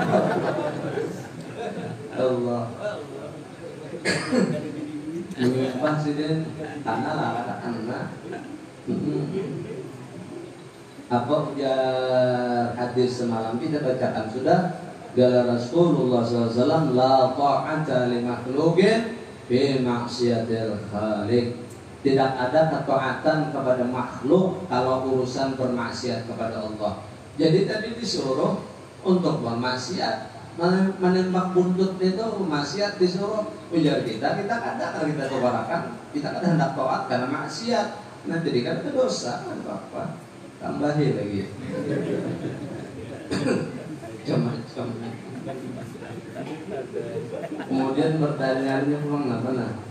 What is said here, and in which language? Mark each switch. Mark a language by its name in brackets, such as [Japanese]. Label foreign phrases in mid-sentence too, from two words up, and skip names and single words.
[Banjar] Allah. Menyumpah sidin karena lah karena. Apa ujar hadis semalam kita bacakan sudah, [Arabic] قال رسول الله ﷺ لا طاعة لمخلوق في معصية الخالق. [Indonesian] Tidak ada ketaatan kepada makhluk kalau urusan bermaksiat kepada Allah. Jadi tadi disuruh untuk bermaksiat, menembak buntut itu maksiat disuruh. [Banjar] Ujar kita kada kalau kita tobarakan, kita kada hendak taat karena maksiat. Nah jadi kan itu dosa, kan apa? Tambahin lagi. Macam-macam. Kemudian pertanyaannya memang apa?